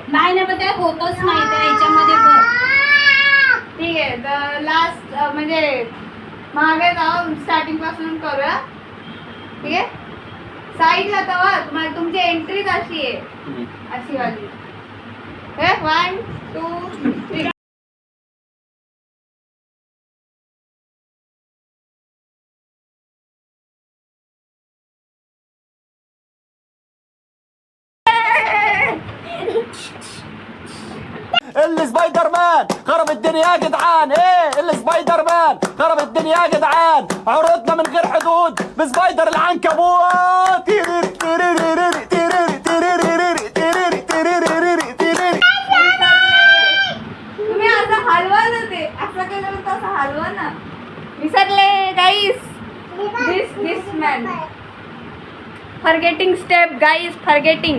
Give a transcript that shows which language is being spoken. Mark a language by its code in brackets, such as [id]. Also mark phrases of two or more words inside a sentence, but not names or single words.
[mr] नाही ना, पण ते होतच नाही त्या ह्याच्यामध्ये बघ. ठीक आहे, तर लास्ट म्हणजे मागे जाऊ, स्टार्टिंग पासून करूया. ठीक आहे, साईडला तवा तुम्हाला तुमची एंट्रीच अशी आहे, अशी वाली. 1 2 3. [ar] السبايدر مان خرب الدنيا يا جدعان. ايه السبايدر مان خرب الدنيا يا جدعان. عروضنا من غير حدود بسبايدر العنكبوت. [mr] तुम्ही असं हलवा ना, ते असं केलं तर असं हलवा ना. विसरले गाईस. [en] this man forgetting step guys, forgetting.